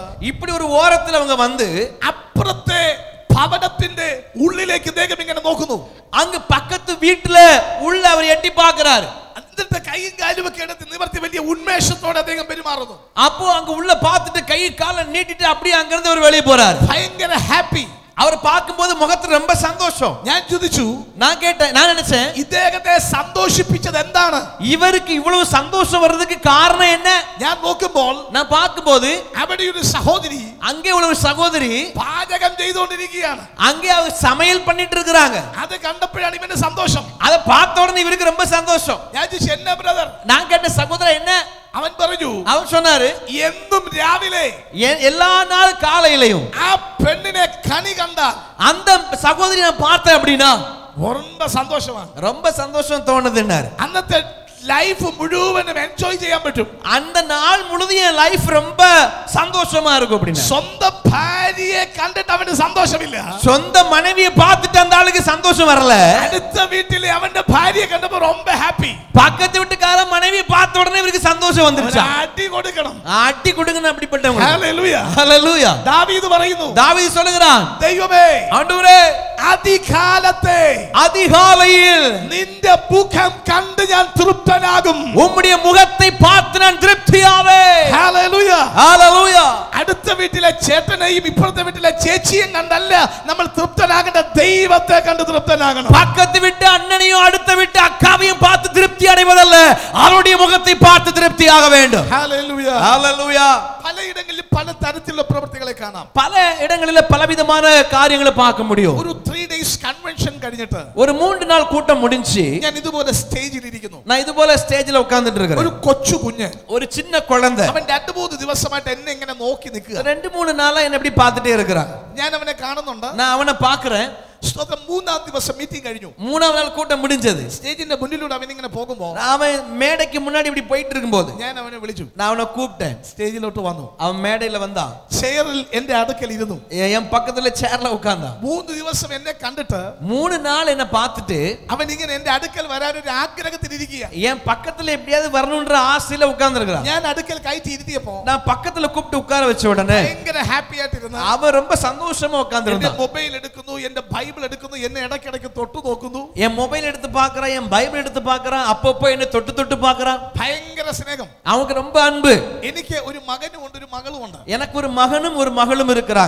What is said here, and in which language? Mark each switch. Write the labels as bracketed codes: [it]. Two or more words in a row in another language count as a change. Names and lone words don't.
[ta] இப்படி ஒரு ஓரத்துல அவங்க வந்து [ml] അപ്പുറത്തെ ഭവനത്തിന്റെ ഉള്ളിലേക്ക് അദ്ദേഹം ഇങ്ങനെ നോക്കുന്നു. [ta] அங்க பக்கத்து வீட்டுல உள்ள அவர் எட்டி பார்க்கிறார். [ml] എന്നിട്ട് കൈയും കാലും ഒക്കെ എടുത്ത് നിവർത്തി വലിയ ഉന്മേഷത്തോടെ അദ്ദേഹം പെരുമാറുന്നു. [ta] அப்போ அங்க உள்ள பார்த்துட்டு கை காலை நீட்டிட்டு அப்படியே அங்க இருந்து அவர் வெளியே போறார். [ml] ഭയങ്കര ഹാപ്പി. [ta] அவர் பார்க்கும்போது முகத்துல ரொம்ப சந்தோஷம். [ml] ഞാൻ ചോദിച്ചു, [ta] நான் நினைச்சேன் [ml] ഇദ്ദേഹത്തെ സന്തോഷിപ്പിച്ചത് എന്താണ്? [ta] இவருக்கு இவ்வளவு சந்தோஷம் வர்றதுக்கு காரணம் என்ன? [ml] ഞാൻ നോക്കുമ്പോൾ [ta] நான் பார்க்கும்போது [ml] അവിടെ ഒരു സഹോദരി [ta] அங்கே உள்ள ஒரு சகோதரி [ml] പാചകം ചെയ്തുകൊണ്ടിരിക്കുകയാണ്. [ta] அங்கே அவர் சமையல் பண்ணிட்டு இருக்காங்க. [ml] അത് കണ്ടപ്പോഴാണ് ഇവന്റെ സന്തോഷം. [ta] அத பார்த்த உடனே இவருக்கு ரொம்ப சந்தோஷம். [ml] ഞാൻ ചോദിച്ചു, എന്നാ ബ്രദർ? [ta] நான் கேட்ட சகோதரன் என்ன? [ml] അവൻ പറഞ്ഞു, [ta] அவன் சொன்னாரு, [ml] എന്നും രാവിലെ [ta] எல்லா நாள் காலையிலையும் [ml] ആ പെണ്ണിനെ കണി കണ്ടാൽ [ta] அந்த சகோதரி நான் பார்த்தேன் அப்படின்னா [ml] ரொம்ப സന്തോഷമാണ്. [ta] ரொம்ப சந்தோஷம் தோணுதுன்னாரு. [ml] അന്നത്തെ ലൈഫ് മുഴുവനും എൻജോയ് ചെയ്യാൻ പറ്റും. [ta] அந்த நாள் முழுதும் என் லைஃப் ரொம்ப சந்தோஷமா இருக்கும் அப்படின்னா. [ml] സ്വന്തം ഭാര്യയെ കണ്ടിട്ട് അവന് സന്തോഷമില്ല. [ta] சொந்த மனைவியை பார்த்துட்டு அந்த ஆளுக்கு சந்தோஷம் வரல. [ml] അടുത്ത വീട്ടിലെ അവന്റെ ഭാര്യയെ കണ്ടപ്പോൾ ரொம்ப ഹാപ്പി. [ta] பக்கத்து வீட்டுக்கார மனைவியை பார்த்த உடனே இவருக்கு சந்தோஷம் வந்துருச்சு. [ml] അടി കൊടുക്കണം. [ta] அடி கொடுங்கன்னு அப்படிப்பட்டவங்க. [ml] ഹല്ലേലൂയ. [ta] ஹல்லேலூயா. [ml] ദാവീദ് പറയുന്നു, [ta] தாவீது சொல்லுகிறான், [ml] ദൈവമേ, [ta] ஆண்டவரே, [ml] அதிகாலത്തെ [ta] அதிகாலையில் [ml] നിന്റെ മുഖം കണ്ട് ഞാൻ തൃപ്തനാകും. [ta] உம்முடைய முகத்தை பார்த்து நான் திருப்தியாவேன். [ml] ഹല്ലേലൂയ. [ta] ஹல்லேலூயா. [ml] അടുത്ത വീട്ടിലെ ചേട്ടനെയും ഇപ്പുറത്തെ വീട്ടിലെ ചേച്ചിയും കണ്ടല്ല നമ്മൾ തൃപ്തനാകേണ്ട, ദൈവത്തെ കണ്ട് തൃപ്തനാകണം. [ta] பக்கத்து வீட்டு அண்ணனையும் அடுத்த வீட்டு அக்காவையும் பார்த்து திருப்தி அடைவதல்ல, அவருடைய முகத்தை பார்த்து திருப்தியாக வேண்டும். [ml] ഹല്ലേലൂയ. [ta] ஹல்லேலூயா. [ml] പലയിടങ്ങളിൽ പല തരത്തിലുള്ള പ്രവൃത്തികളെ കാണാം. [ta] பல இடங்களில பலவிதமான காரியங்களை பார்க்க முடியும். [ml] ഒരു 3 days കൺവെൻഷൻ കഴിഞ്ഞിട്ട് [ta] ஒரு 3 நாள் கூட்டம் முடிஞ்சு [ml] ഞാൻ ഇതുപോലെ സ്റ്റേജിൽ ഇരിക്കുന്നു. [ta] நான் இது போல ஸ்டேஜ்ல உட்கார்ந்துட்டு [ml] ഒരു [ta] இருக்கேன். [ml] കൊച്ചു കുഞ്ഞ്, [ta] ஒரு சின்ன குழந்தை [ml] അവൻ 2-3 ദിവസമായിട്ട് എന്നെ ഇങ്ങനെ നോക്കി നിൽക്കുക. [ta] 2-3 நாளா என்ன இப்படி பார்த்துட்டே இருக்கிறான். [ml] ഞാൻ അവനെ കാണുന്നുണ്ട്. [ta] நான் அவனை பார்க்கிறேன். [ml] സ്തോത്രം. 3-ാം ദിവസം മീറ്റിംഗ് കഴിഞ്ഞു. [ta] 3ஆம் நாள் கூட்டம் முடிஞ்சது. [ml] സ്റ്റേജിന്റെ മുന്നിലൂടെ അവൻ ഇങ്ങനെ പോകുമ്പോൾ [ta] அவன் மேடைக்கு முன்னாடி இப்படி போயிட்டு இருக்கும்போது [ml] ഞാൻ അവനെ വിളിച്ചു. [ta] நான் அவனை கூப்பிட்டேன். [ml] സ്റ്റേജിലോട്ട് വന്നു. [ta] அவன் மேடையில வந்தான். [ml] ചെയറിൽ എന്റെ അടുക്കൽ ഇരുന്നു. [ta] என் பக்கத்துல சேர்ல உட்கார்ந்தான். [ml] 3 ദിവസം എന്നെ കണ്ടിട്ട് [ta] 3 நாள் என்ன பார்த்துட்டு [ml] അവൻ ഇങ്ങനെ എന്റെ അടുക്കൽ വരാൻ ഒരു ആഗ്രഹത്തിൽ ഇരിക്കുക. [ta] என் பக்கத்துல எப்படியாவது வரணும்ன்ற ஆசையில உட்கார்ந்து இருக்கிறான். [ml] ഞാൻ അടുക്കൽ കയറ്റി ഇരുത്തിയപ്പോ [ta] நான் பக்கத்துல கூப்பிட்டு உட்கார வச்ச உடனே [ml] ഭയങ്കര ഹാപ്പി ആയിട്ടിരുന്നു. [ta] அவன் ரொம்ப சந்தோஷமா உட்கார்ந்து [ml] എന്റെ [ta] இருந்தான். [ml] മൊബൈൽ എടുക്കുന്നു, എന്റെ ബൈബിൾ എടുക്കുന്നു, എന്നെ ഇടയ്ക്കിടയ്ക്ക് തൊട്ടു നോക്കുന്നു. [ta] என் மொபைல் எடுத்து பார்க்கறான், என் பைபிள் எடுத்து பார்க்கறான், அப்பப்போ என்ன தொட்டு தொட்டு பார்க்கறான். [ml] ഭയങ്കര സ്നേഹം. [ta] அவனுக்கு ரொம்ப அன்பு. [ml] എനിക്ക് ഒരു മകനും ഉണ്ട്, ഒരു മകളും ഉണ്ട്. [ta] எனக்கு ஒரு மகனும் ஒரு மகளும் இருக்கிறாங்க.